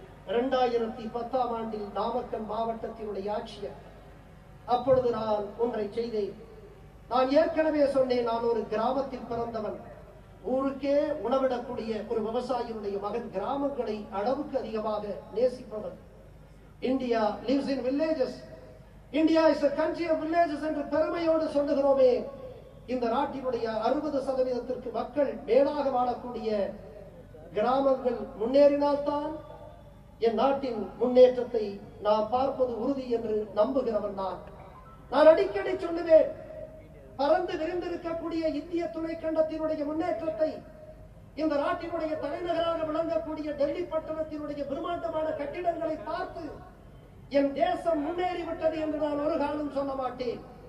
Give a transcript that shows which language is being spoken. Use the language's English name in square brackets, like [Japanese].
[Tamil] 2010 ஆண்டில் நாமக்கல் மாவட்டத்தினுடைய ஆட்சியர். அப்பொழுது நான் ஒன்றை செய்தேன். நான் ஏற்கனவே சொன்னேன், நான் ஒரு கிராமத்தில் பிறந்தவன், ஊருக்கே உணவிடக்கூடிய ஒரு விவசாயியுடைய மகன், கிராமங்களை அளவுக்கு அதிகமாக நேசிப்பவன். [English] India lives in villages. India is a country of villages [Tamil] என்று பெருமையோடு சொல்லுகிறோமே. இந்த நாட்டினுடைய 60% மக்கள் மேலாக வாழக்கூடிய கிராமங்கள் முன்னேறினால்தான் என் நாட்டின் முன்னேற்றத்தை நாம் பார்ப்பது உறுதி என்று நம்புகிறவன் நான் அடிக்கடி சொல்லுவேன், பறந்து விரிந்திருக்கக்கூடிய இந்திய துணைக்கண்டத்தினுடைய முன்னேற்றத்தை, இந்த நாட்டினுடைய தலைநகராக விளங்கக்கூடிய டெல்லி பட்டணத்தினுடைய பிரம்மாண்டமான கட்டிடங்களை பார்த்து என் தேசம் முன்னேறிவிட்டது என்று நான் ஒரு காலம் சொல்ல மாட்டேன்.